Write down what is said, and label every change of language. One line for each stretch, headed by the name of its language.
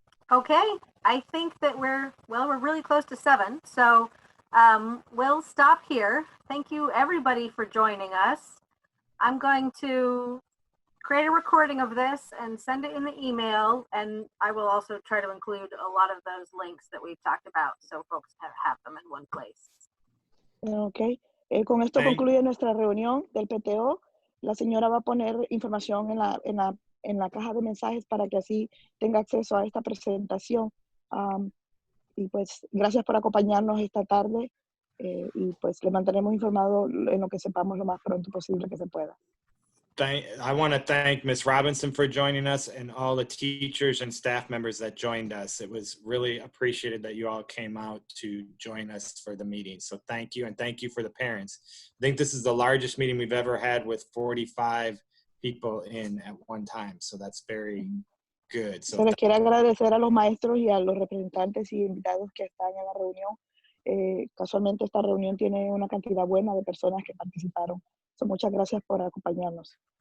English: Okay, I think that we're really close to 7, so we'll stop here. Thank you everybody for joining us. I'm going to create a recording of this and send it in the email, and I will also try to include a lot of those links that we've talked about so folks have them in one place.
Spanish: Ok, con esto concluye nuestra reunión del PTO. La señora va a poner información en la caja de mensajes para que así tenga acceso a esta presentación. Y pues gracias por acompañarnos esta tarde y pues le mantenemos informado en lo que sepamos lo más pronto posible que se pueda.
English: I want to thank Ms. Robinson for joining us and all the teachers and staff members that joined us. It was really appreciated that you all came out to join us for the meeting. So thank you, and thank you for the parents. I think this is the largest meeting we've ever had with 45 people in at one time. So that's very good. So
Spanish: Se les quiere agradecer a los maestros y a los representantes y invitados que están en la reunión. Casualmente esta reunión tiene una cantidad buena de personas que participaron. So, muchas gracias por acompañarnos.